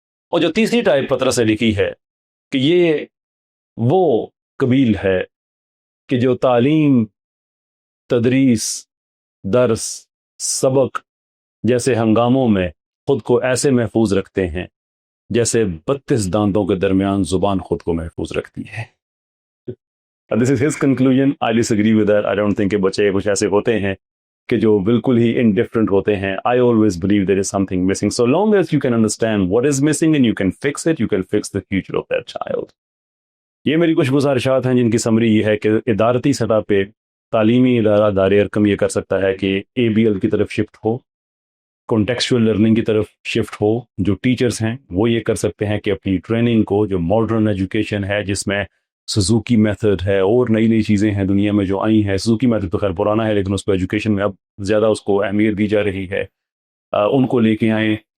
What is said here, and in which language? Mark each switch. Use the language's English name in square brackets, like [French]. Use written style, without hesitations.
[Urdu] اور جو تیسری ٹائپ پطرس سے لکھی ہے کہ یہ وہ قبیل ہے کہ جو تعلیم, تدریس, درس, سبق جیسے ہنگاموں میں خود کو ایسے محفوظ رکھتے ہیں جیسے 32 دانتوں کے درمیان زبان خود کو محفوظ رکھتی ہے. [English] This is his conclusion. I disagree with that. I don't think [Urdu] کہ بچے کچھ ایسے ہوتے ہیں [English] کہ جو بالکل ہی indifferent ہوتے ہیں. I always believe there is something missing. So long as you can understand what is missing and you can fix it, you can fix the future of that child. [Urdu] یہ میری کچھ گزارشات ہیں جن کی سمری یہ ہے کہ ادارتی سطح پہ تعلیمی ادارہ دار ارکم یہ کر سکتا ہے کہ ABL کی طرف شفٹ ہو, کانٹیکسچوئل لرننگ کی طرف شفٹ ہو. جو ٹیچرز ہیں وہ یہ کر سکتے ہیں کہ اپنی ٹریننگ کو, جو ماڈرن ایجوکیشن ہے جس میں سزوکی میتھڈ ہے اور نئی نئی چیزیں ہیں دنیا میں جو آئی ہیں, سزوکی میتھڈ تو خیر پرانا ہے لیکن اس کو ایجوکیشن میں اب زیادہ اس کو اہمیت دی جا رہی ہے, ان کو لے کے آئیں.